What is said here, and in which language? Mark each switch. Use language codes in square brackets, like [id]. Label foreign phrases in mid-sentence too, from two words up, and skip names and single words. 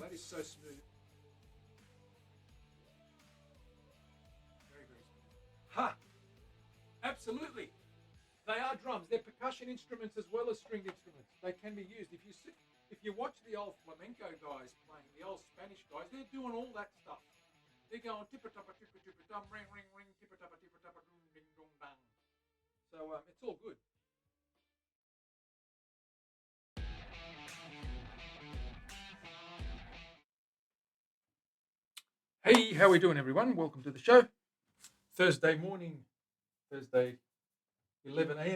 [en] That is so smooth. Very, very smooth. Ha! Absolutely. They are drums. They're percussion instruments as well as stringed instruments. They can be used. If you watch the old flamenco guys playing, the old Spanish guys, they're doing all that stuff. They're going tippa tappa dum ring ring ring tippa tappa dum ding dong bang. So it's all good. Hey, how are we doing, everyone? Welcome to the show. Thursday morning, Thursday, 11 a.m.